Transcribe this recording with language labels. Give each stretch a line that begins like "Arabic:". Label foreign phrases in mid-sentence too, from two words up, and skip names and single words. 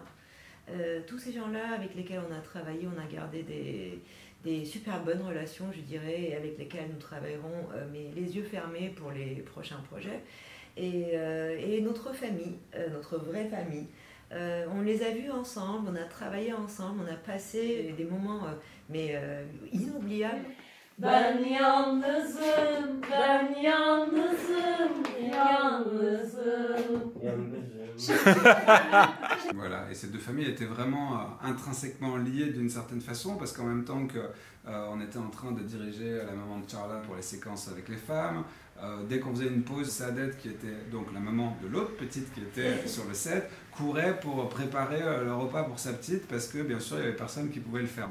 French: Tous ces gens-là avec lesquels on a travaillé, on a gardé des super bonnes relations, je dirais, et avec lesquelles nous travaillerons mais les yeux fermés pour les prochains projets. Et notre famille, notre vraie famille, on les a vus ensemble, on a travaillé ensemble, on a passé des moments inoubliables.
Turkish: Ben yalnızım, ben yalnızım, yalnızım.
French: Voilà, et ces 2 familles étaient vraiment intrinsèquement liées d'une certaine façon, parce qu'en même temps qu'on était en train de diriger la maman de Charla pour les séquences avec les femmes, dès qu'on faisait une pause, Saadet, qui était donc la maman de l'autre petite qui était sur le set, courait pour préparer le repas pour sa petite, parce que bien sûr il n'y avait personne qui pouvait le faire.